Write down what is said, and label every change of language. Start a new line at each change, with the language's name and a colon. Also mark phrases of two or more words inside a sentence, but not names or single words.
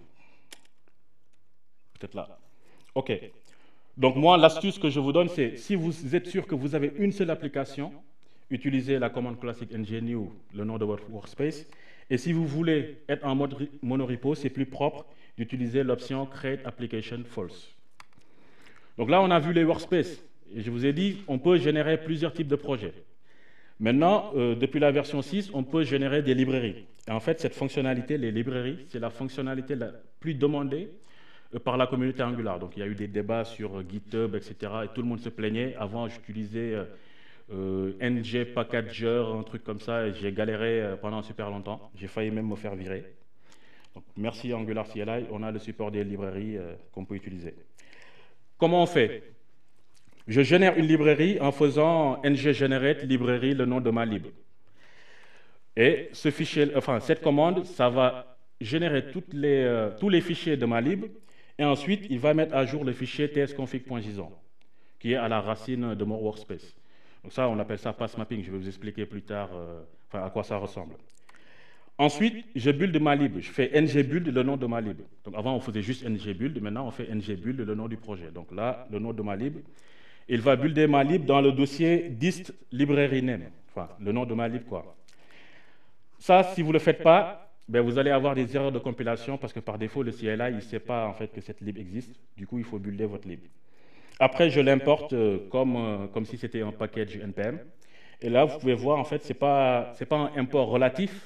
French: Peut-être là. OK. Donc moi, l'astuce que je vous donne, c'est si vous êtes sûr que vous avez une seule application, utilisez la commande classique ng-new, le nom de votre workspace. Et si vous voulez être en mode monorepo, c'est plus propre d'utiliser l'option
English: create application false.
French: Donc là, on a vu les workspaces. Et je vous ai dit, on peut générer plusieurs types de projets. Maintenant, depuis la version 6, on peut générer des librairies. Et en fait, cette fonctionnalité, les librairies, c'est la fonctionnalité la plus demandée par la communauté Angular. Donc il y a eu des débats sur GitHub, etc. Et tout le monde se plaignait. Avant, j'utilisais NG Packager, un truc comme ça, et j'ai galéré pendant super longtemps. J'ai failli même me faire virer. Donc, merci Angular CLI, on a le support des librairies qu'on peut utiliser. Comment on fait? Je génère une librairie en faisant ng generate librairie, le nom de ma lib. Et ce fichier, enfin, cette commande, ça va générer tous les fichiers de ma lib, et ensuite, il va mettre à jour le fichier tsconfig.json, qui est à la racine de mon workspace. Donc ça, on appelle ça
English: path mapping.
French: Je vais vous expliquer plus tard enfin, à quoi ça ressemble. Ensuite, je build ma lib. Je fais ngbuild, le nom de ma lib. Donc avant, on faisait juste ngbuild. Maintenant, on fait ngbuild, le nom du projet. Donc là, le nom de ma lib. Il va builder ma lib dans le dossier dist
English: library name.
French: Enfin, le nom de ma lib, quoi. Ça, si vous ne le faites pas, ben, vous allez avoir des erreurs de compilation parce que par défaut, le CLI, il ne sait pas en fait que cette lib existe. Du coup, il faut builder votre lib. Après, je l'importe comme si c'était un package NPM. Et là, vous pouvez voir, en fait, ce n'est pas un import relatif.